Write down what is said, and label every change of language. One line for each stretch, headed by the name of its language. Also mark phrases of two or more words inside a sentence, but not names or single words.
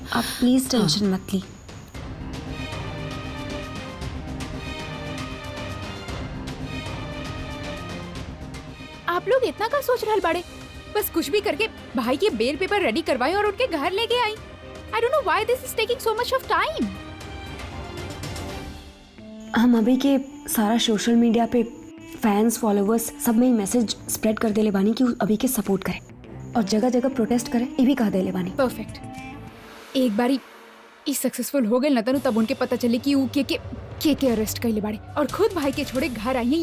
Bhojpuri: आप प्लीज टेंशन मत ली। आप लोग इतना का सोच रहल बाड़े? बस कुछ भी करके भाई के
English: bail paper ready
Bhojpuri: करवाई और उनके घर लेके आई।
English: I don't know why this is taking so much of time.
Bhojpuri: हम अभी के सारा
English: social media
Bhojpuri: पे
English: fans followers
Bhojpuri: सब में
English: message spread
Bhojpuri: कर देले बानी कि अभी के सपोर्ट करें और जगह जगह प्रोटेस्ट करें, ये भी कह देले बानी। परफेक्ट। एक बारी ई सक्सेसफुल हो गए न तब उनके पता चले कि वो के अरेस्ट कइले बाड़े और खुद भाई के छोड़े घर आई हैं।